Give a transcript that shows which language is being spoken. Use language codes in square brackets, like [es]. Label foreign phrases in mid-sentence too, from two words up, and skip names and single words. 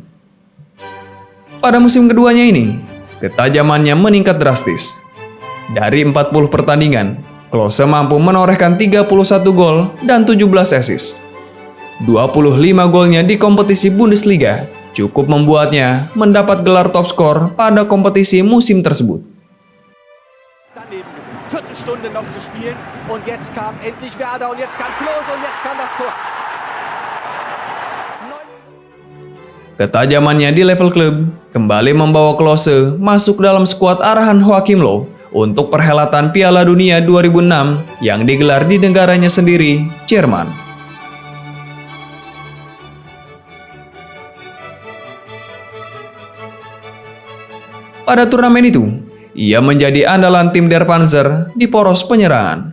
[id] Pada musim keduanya ini, ketajamannya meningkat drastis. Dari 40 pertandingan, Klose mampu menorehkan 31 gol dan 17 assist. 25 golnya di kompetisi Bundesliga cukup membuatnya mendapat gelar top skor pada kompetisi musim tersebut. [de] Daneben gesehen. Viertelstunde noch zu spielen und jetzt kam endlich Werder und jetzt kam Klose und jetzt kam das Tor. [id] Ketajamannya di level klub kembali membawa Klose masuk dalam skuad arahan Joachim Löw untuk perhelatan Piala Dunia 2006 yang digelar di negaranya sendiri, Jerman. Pada turnamen itu, ia menjadi andalan tim Der Panzer di poros penyerangan.